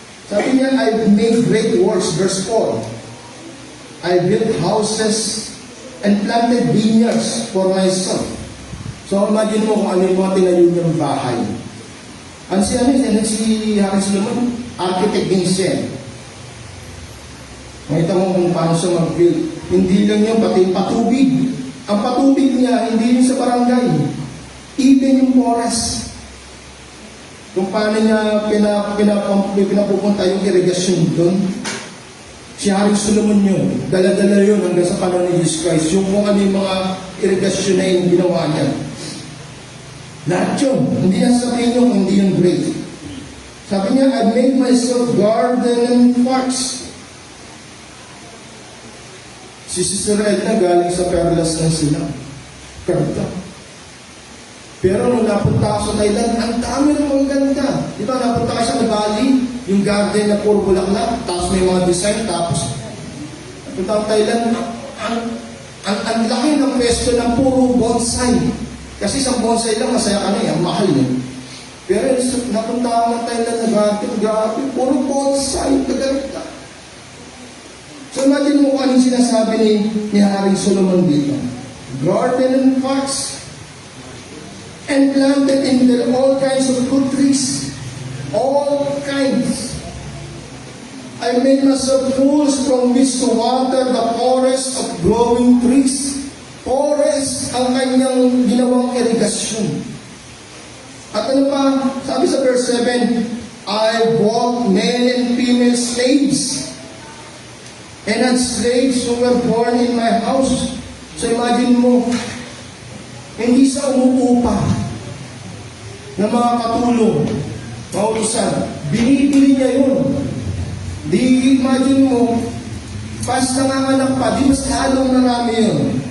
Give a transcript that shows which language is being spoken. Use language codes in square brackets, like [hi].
[tl] Sabi niya, [en] I've made great works, verse 4. I built houses and planted vineyards for myself. [tl] So imagine mo kung ano yung mga tinayo niyang bahay. Si Haring Solomon, architect din siya. Makita mo kung paano siya mag-build. Hindi lang yun, pati yung patubig. Ang patubig niya, hindi yun sa barangay. Even yung forest. Kung paano niya pinapupunta yung irrigation doon. Si Haring Solomon yun. Dala-dala yun hanggang sa panahon ni Jesus Christ. Yung kung ano yung mga irrigation na yung ginawa niya. Lahat yun. Hindi na sabihin nyo kung hindi yun great. Sabi niya, [en] I made myself garden and parks. [tl] Si Sister Edna galing sa Perlas ng Sina. Karta. Pero nung napunta ako sa Thailand, ang dami ng mga ganda. Di ba, napunta ka sa Bali, yung garden na puro bulaklak, tapos may mga design, tapos napunta ako sa Thailand, ang laki ng pwesto ng puro bonsai. Kasi isang bonsai lang, masaya ka na ang mahal eh. Pero napunta ako ng Thailand na garden, puro bonsai, kaganda. So imagine mo kung anong sinasabi ni Haring Solomon dito. [en] Garden and parks, and planted in there all kinds of good trees. All kinds. I made myself pools from which to water the forest of growing trees. [tl] Forest ang kanyang ginawang irigasyon. At ano pa? Sabi sa [en] verse 7, I bought men and female slaves and had slaves who were born in my house. [tl] So imagine mo, hindi sa umuupa ng mga katulong, mga utusan. Binibili niya yun. Di imagine mo, pas nanganganak pa, di mas lalong narami yun.